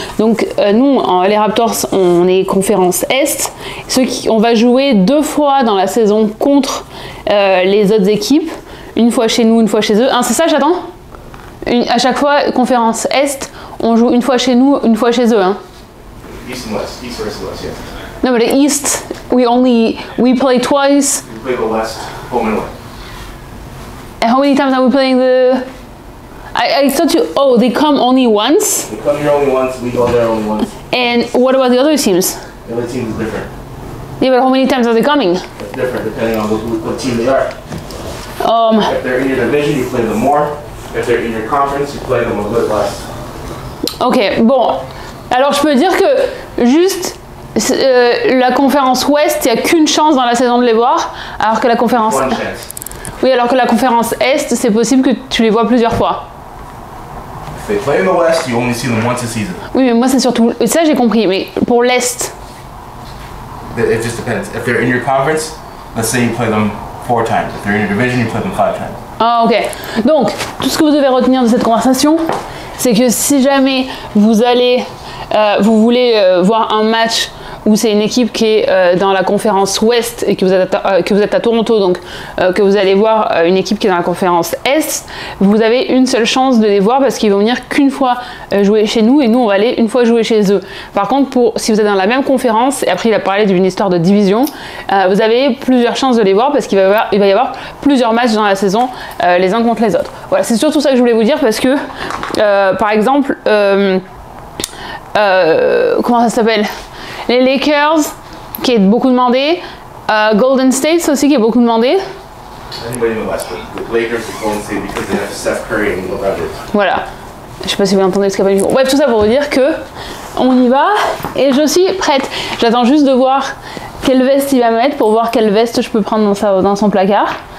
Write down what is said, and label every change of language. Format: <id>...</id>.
<fr>Donc nous, les Raptors, on est conférence Est. On va jouer 2 fois dans la saison contre les autres équipes. Une fois chez nous, une fois chez eux. Hein, c'est ça, j'attends. À chaque fois, conférence Est, on joue une fois chez nous, une fois chez eux. Hein.</fr> <en>East and West. East versus West, yeah. No, but the East, we play twice. We play the West, home and away. And how many times are we playing the... I thought you... Oh, they come only once? We come here only once, we go there only once. And what about the other teams? The other team is different. Yeah, but how many times are they coming? It's different depending on what team they are. If they're in your division, you play them more. If they're in your conference, you play them a little less.</en> <fr>Ok, bon. Alors, je peux dire que juste... la conférence Ouest, il n'y a qu'une chance dans la saison de les voir, alors que la conférence...</fr> <en>One chance.</en> <fr>Oui, alors que la conférence Est, c'est possible que tu les vois plusieurs fois.</fr> <en>If they play in the West, you only see them once a season.</en> <fr>Oui, mais moi c'est surtout... Ça j'ai compris, mais pour l'Est...</fr> <en>It just depends. If they're in your conference, let's say you play them 4 times. If they're in your division, you play them 5 times.</en> <fr>Ah, ok. Donc, tout ce que vous devez retenir de cette conversation, c'est que si jamais vous allez... vous voulez voir un match où c'est une équipe qui est dans la conférence Ouest et que vous êtes à Toronto, donc que vous allez voir une équipe qui est dans la conférence Est, vous avez une seule chance de les voir parce qu'ils vont venir qu'une fois jouer chez nous et nous on va aller une fois jouer chez eux. Par contre, si vous êtes dans la même conférence, et après il a parlé d'une histoire de division, vous avez plusieurs chances de les voir parce qu'il va y avoir plusieurs matchs dans la saison les uns contre les autres. Voilà, c'est surtout ça que je voulais vous dire parce que, par exemple, comment ça s'appelle? Les Lakers, qui est beaucoup demandé. Golden State aussi, qui est beaucoup demandé.</fr> <en>Anybody in the West, but the Lakers and Golden State because they have Steph Curry and LeBron James.</en> <fr>Voilà. Je sais pas si vous entendez ce qu'il y a pas du tout. Bref, tout ça pour vous dire que on y va et je suis prête. J'attends juste de voir quelle veste il va mettre pour voir quelle veste je peux prendre dans son placard.</fr>